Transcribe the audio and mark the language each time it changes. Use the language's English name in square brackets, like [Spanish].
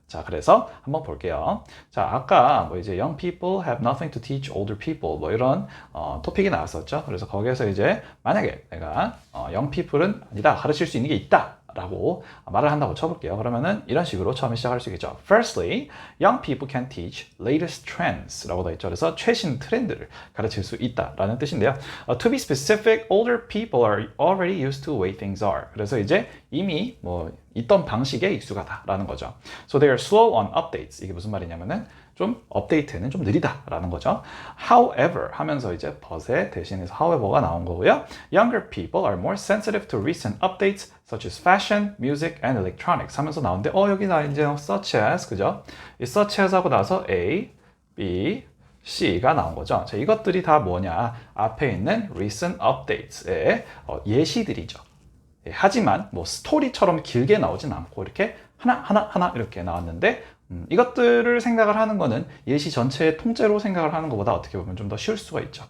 [Korean] 자, 그래서 한번 볼게요. 자, 아까 뭐 이제 young people have nothing to teach older people 뭐 이런 토픽이 나왔었죠. 그래서 거기에서 이제 만약에 내가 young people은 아니다, 가르칠 수 있는 게 있다 라고 말을 한다고 쳐볼게요. 그러면은 이런 식으로 처음에 시작할 수 있겠죠. [English] Firstly, young people can teach latest trends [Korean] 라고 돼 있죠. 그래서 최신 트렌드를 가르칠 수 있다 라는 뜻인데요. [English] To be specific, older people are already used to the way things are. [Korean] 그래서 이제 이미 뭐 있던 방식에 익숙하다 라는 거죠. [English] So they are slow on updates. [Korean] 이게 무슨 말이냐면은 좀 업데이트는 좀 느리다라는 거죠. However 하면서 이제 but에 대신해서 however가 나온 거고요. [English] Younger people are more sensitive to recent updates such as fashion, music, and electronics [Korean] 하면서 나오는데 여기 나 이제 [English] such as [Korean] 그죠? 이 such as 하고 나서 A, B, C가 나온 거죠. 자, 이것들이 다 뭐냐? 앞에 있는 recent updates의 예시들이죠. 하지만 뭐 스토리처럼 길게 나오진 않고 이렇게 하나 이렇게 나왔는데 이것들을 생각을 하는 거는 예시 전체의 통째로 생각을 하는 것보다 어떻게 보면 좀 더 쉬울 수가 있죠.